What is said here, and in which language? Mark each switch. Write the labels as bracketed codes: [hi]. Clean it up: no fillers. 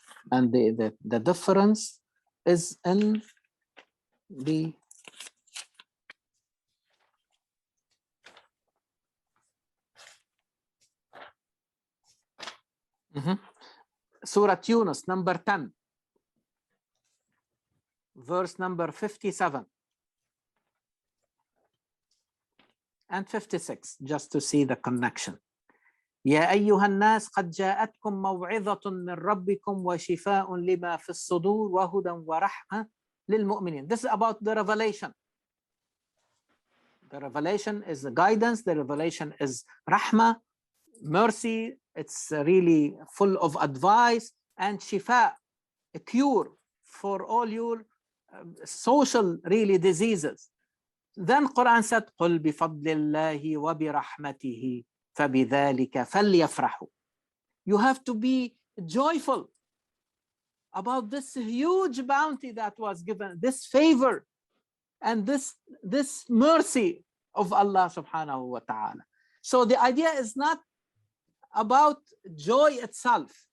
[en] And the difference is in the Surah Yunus, number 10, verse number 57 and 56, just to see the connection. [ar] يا أيها الناس قد جاءتكم موعظة من ربكم وشفاء لما في الصدور وهدى ورحمة للمؤمنين. [en] This is about the revelation. The revelation is the guidance. The revelation is rahmah, mercy. It's really full of advice, and shifa, a cure for all your social really diseases. Then Quran said, [ar] قُلْ بِفَضْلِ اللَّهِ وَبِرَحْمَتِهِ فَبِذَلِكَ فَلْيَفْرَحُوا. [en] You have to be joyful about this huge bounty that was given, this favor and this mercy of Allah subhanahu wa ta'ala. So the idea is not about joy itself.